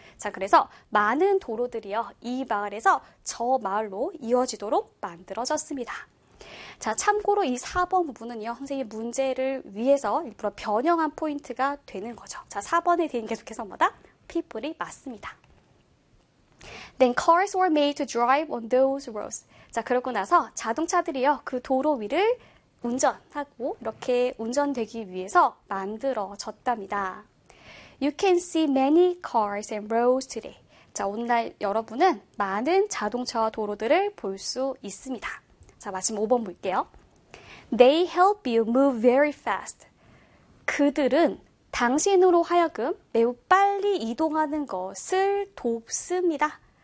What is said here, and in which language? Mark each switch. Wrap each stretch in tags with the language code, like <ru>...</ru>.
<ko>자, 그래서 많은 도로들이요, 이 마을에서 저 마을로 이어지도록 만들어졌습니다. 자, 참고로 이 4번 부분은요, 선생님 문제를 위해서 일부러 변형한 포인트가 되는 거죠. 자, 4번에 대한 계속해서 뭐다? People이 맞습니다.</ko> <en>Then cars were made to drive on those roads.</en> <ko>자, 그러고 나서 자동차들이요, 그 도로 위를 운전하고 이렇게 운전되기 위해서 만들어졌답니다.</ko> <en>You can see many cars and roads today.</en> <ko>자, 오늘날 여러분은 많은 자동차와 도로들을 볼수 있습니다. 자, 마지막 5번 볼게요.</ko> <en>They help you move very fast.</en> <ko>그들은 당신으로 하여금 매우 빨리 이동하는 것을 돕습니다.</ko>